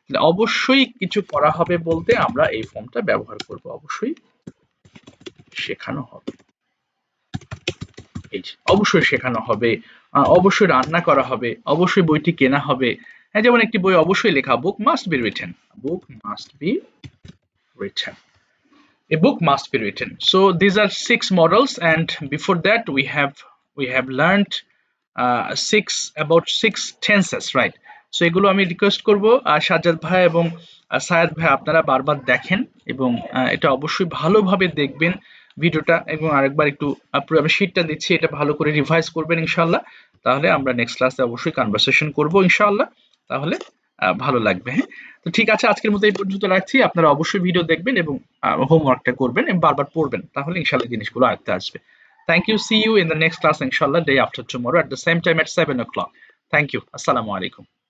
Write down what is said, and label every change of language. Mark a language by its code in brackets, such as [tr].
[bn] অবশ্যই কিছু করা হবে বলতে আমরা এই ফর্মটা ব্যবহার করব, অবশ্যই শেখানো হবে, এই যে অবশ্যই শেখানো হবে, অবশ্যই রান্না করা হবে, অবশ্যই বইটি কেনা হবে। হ্যাঁ যেমন একটি বই অবশ্যই লেখা, [en] Book must be written, book must be written, a book must be written. So these are 6 models, and before that we have learned 6 tenses, right? [bn] So এগুলো আমি রিকোয়েস্ট করব সাজ্জাদ ভাই এবং সায়াদ ভাই আপনারা বারবার দেখেন, এবং এটা অবশ্যই ভালোভাবে দেখবেন ভিডিওটা, এবং আরেকবার একটু আমি শীটটা দিচ্ছি, এটা ভালো করে রিভাইজ করবেন ইনশাআল্লাহ। তাহলে আমরা নেক্সট ক্লাসে অবশ্যই কনভারসেশন করব ইনশাআল্লাহ, তাহলে ভালো লাগবে। হ্যাঁ, তো ঠিক আছে, আজকের মতো এই পর্যন্ত রাখছি। আপনারা অবশ্যই ভিডিও দেখবেন এবং হোমওয়ার্কটা করবেন এবং বারবার পড়বেন, তাহলে ইনশাআল্লাহ জিনিসগুলো আয়ত্তে আসবে। [en] Thank you. See you in the next class, inshallah, day after tomorrow at the same time at 7 o'clock. Thank you. Assalamu alaikum.